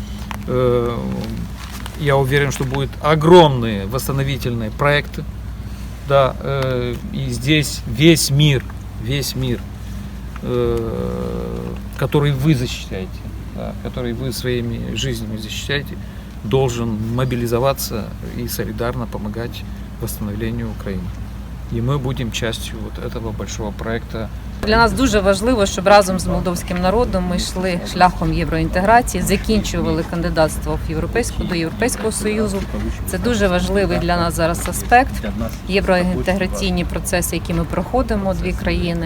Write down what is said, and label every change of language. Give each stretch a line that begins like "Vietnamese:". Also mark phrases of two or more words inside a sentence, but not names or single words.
Russian: Я уверен, что будут огромные восстановительные проекты, да, и здесь весь мир, который вы защищаете, да, который вы своими жизнями защищаете, должен мобилизоваться и солидарно помогать восстановлению Украины.
Ukrainian: І ми будемо частю цього большого проекту. Для нас дуже важливо, щоб разом з молдовським народом ми йшли шляхом євроінтеграції, закінчували кандидатство до Європейського Союзу. Це дуже важливий для нас зараз аспект, євроінтеграційні процеси, які ми проходимо, дві країни.